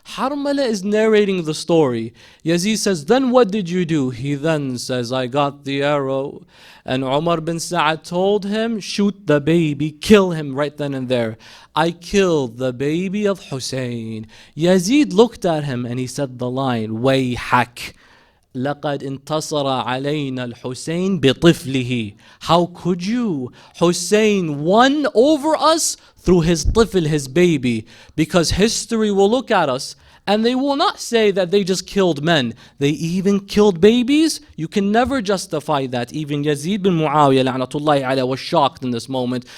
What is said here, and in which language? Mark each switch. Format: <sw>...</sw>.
<en>Harmala is narrating the story. Yazid says, "Then what did you do?" He then says, "I got the arrow." And Umar bin Sa'ad told him, "Shoot the baby, kill him right then and there." "I killed the baby of Hussein." Yazid looked at him and he said the line, "Wayhak.</en> <ar>لقد انتصر علينا الحسين بطفله."</ar> <en>How could you? Hussein won over us through his طفل, his baby. Because history will look at us and they will not say that they just killed men. They even killed babies. You can never justify that. Even Yazid bin Muawiyah la'natullahi alayhi was shocked in this moment.</en>